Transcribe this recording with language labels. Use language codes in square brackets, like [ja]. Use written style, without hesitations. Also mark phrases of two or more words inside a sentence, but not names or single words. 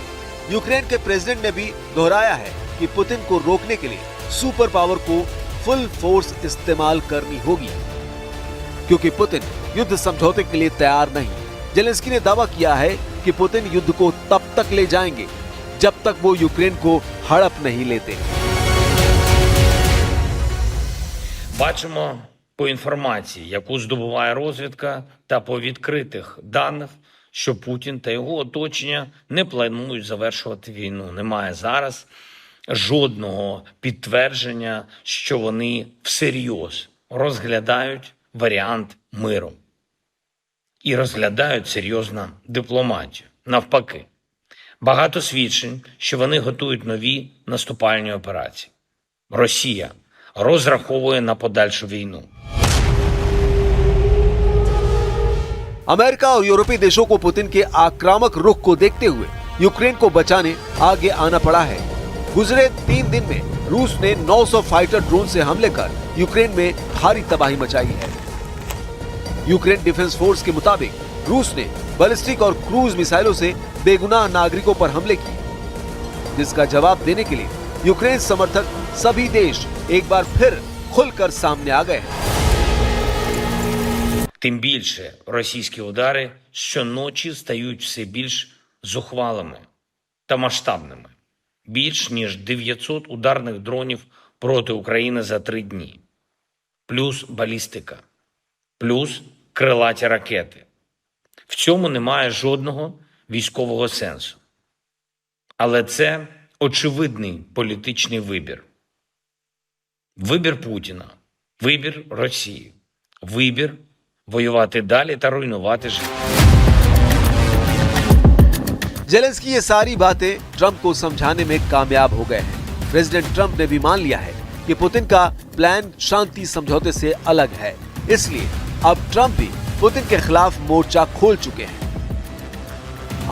[hi] यूक्रेन के प्रेसिडेंट ने भी दोहराया है कि पुतिन को रोकने के लिए [en] super power [hi] को [en] full force [hi] इस्तेमाल करनी होगी, क्योंकि पुतिन युद्ध समझौते के लिए तैयार नहीं। जेलेंस्की ने दावा किया है कि पुतिन युद्ध को तब तक ले जाएंगे जब तक वो यूक्रेन को हड़प नहीं लेते। [uk] Бачимо по інформації, яку здобуває розвідка, та по відкритих даних, що Путін та його оточення не планують завершувати війну. Немає зараз жодного підтвердження, що вони всерйоз розглядають варіант миру. І розглядають серйозно дипломатію. Навпаки, багато свідчень, що вони готують нові наступальні операції. Росія розраховує на подальшу війну. [hi] अमेरिका और यूरोपीय देशों को पुतिन के आक्रामक रुख को देखते हुए यूक्रेन को बचाने आगे आना पड़ा है। गुजरे 3 दिन में रूस ने 900 [en] fighter drone [hi] से हमले कर यूक्रेन में भारी तबाही मचाई है। यूक्रेन डिफेंस फोर्स के मुताबिक रूस ने बैलिस्टिक और क्रूज मिसाइलों से बेगुनाह नागरिकों पर हमले किए, जिसका जवाब देने के लिए यूक्रेन समर्थक सभी देश एक बार फिर खुलकर सामने आ गए हैं। [uk] Тим більше російські удари щоночі стають все більш зухвалими та масштабними. Більш ніж 900 ударних дронів проти України за 3 дні. Плюс балістика. Плюс крилаті ракети. В цьому немає жодного військового сенсу. Але це очевидний політичний вибір. Вибір Путіна, вибір Росії. вибір воювати далі та руйнувати життя. [hi] जेलेंस्की ये सारी बातें ट्रंप को समझाने में कामयाब हो गए हैं। प्रेसिडेंट ट्रंप ने भी मान लिया है कि पुतिन का प्लान शांति समझौते से अलग है, इसलिए अब ट्रंप भी पुतिन के खिलाफ मोर्चा खोल चुके हैं।